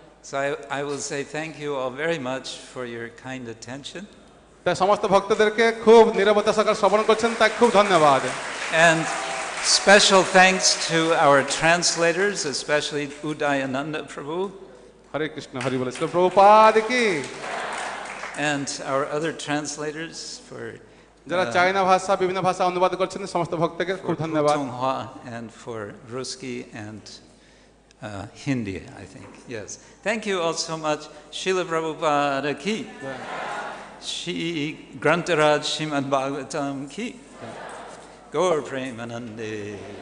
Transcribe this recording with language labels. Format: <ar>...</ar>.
<en>So I will say thank you all very much for your kind attention.</en> <bn>তাই সমস্ত ভক্তদেরকে খুব নীরবতা সহকারে শ্রবণ করছেন তাই খুব ধন্যবাদ।</bn> <en>And special thanks to our translators, especially Udayananda Prabhu.</en> <bn>হরে কৃষ্ণ, হরি বল, শ্রী প্রভুপাদ কি।</bn> <en>And our other translators for</en> <bn>যারা চাইনা ভাষা বিভিন্ন ভাষা অনুবাদ করছেন সমস্ত ভক্তকে খুব ধন্যবাদ।</bn> <en>Putonghua and for Ruski and Hindi, I think. Yes. Thank you all so much. Srila Prabhupada ki.</en> <bn>Shri Grantaraj Srimad Bhagavatam ki. Gaur Premanande.</bn>